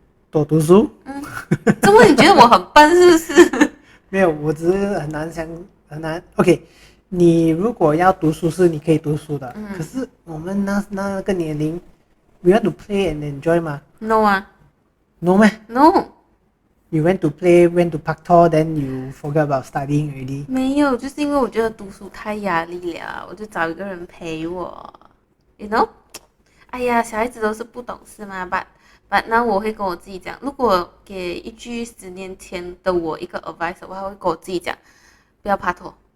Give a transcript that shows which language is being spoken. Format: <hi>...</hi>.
<zh>多读书。怎么你觉得我很笨是不是？没有，我只是很难。 OK， 你如果要读书是你可以读书的，可是我们那个年龄 ，</zh> <en>we want to play and enjoy</en> <zh>嘛。</zh> <en>No 啊。 No 咩？No。 You went to play, went to</en> <zh>拍拖</zh> <en>then you forget about studying already.</en> <zh>没有，就是因为我觉得读书太压力了，我就找一个人陪我。</zh> <en>You know？</en> <zh>哎呀，小孩子都是不懂事嘛。But 那我会跟我自己讲，如果给一句10年前的我一个 advice 的话，我会跟我自己讲，不要拍拖。</zh>